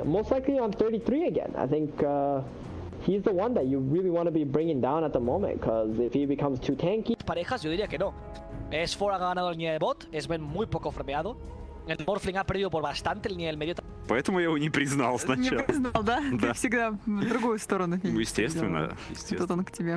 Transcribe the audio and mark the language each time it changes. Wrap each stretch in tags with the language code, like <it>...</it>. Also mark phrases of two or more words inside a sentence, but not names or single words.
<en>Most likely on 33 again. I think he's the one that you really want to be bringing down at the moment, because if he becomes too tanky...</en> <es>Parejas, yo diría que no. S4 ha ganado el línea de bot, Sven muy poco farmeado. El Morphling ha perdido por bastante el línea del medio.</es> <ru>Поэтому я его не признал сначала. Не признал, да? Ты всегда в другую сторону. Ну, естественно. Тут он к тебе.</ru>